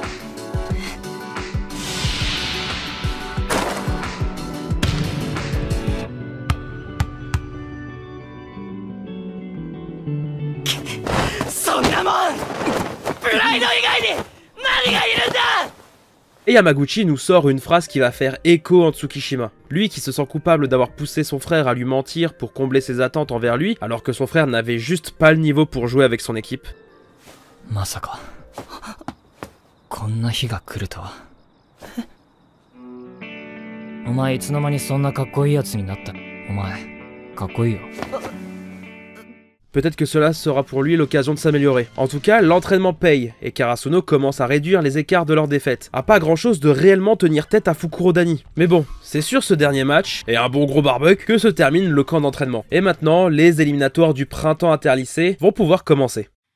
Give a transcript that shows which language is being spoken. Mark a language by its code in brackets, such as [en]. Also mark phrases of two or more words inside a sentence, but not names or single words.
[ja] そんなもんプライド以外に何がいるんだ。 [fr] Et Yamaguchi nous sort une phrase qui va faire écho en Tsukishima. Lui qui se sent coupable d'avoir poussé son frère à lui mentir pour combler ses attentes envers lui, alors que son frère n'avait juste pas le niveau pour jouer avec son équipe. [ja] Masaka. こんな日が来るとは。お前いつの間にそんなかっこいいやつになった。お前かっこいいよ。 [fr] Peut-être que cela sera pour lui l'occasion de s'améliorer. En tout cas, l'entraînement paye, et Karasuno commence à réduire les écarts de leurs défaites. À pas grand chose de réellement tenir tête à Fukurodani. Mais bon, c'est sur ce dernier match, et un bon gros barbecue, que se termine le camp d'entraînement. Et maintenant, les éliminatoires du printemps interlycée vont pouvoir commencer.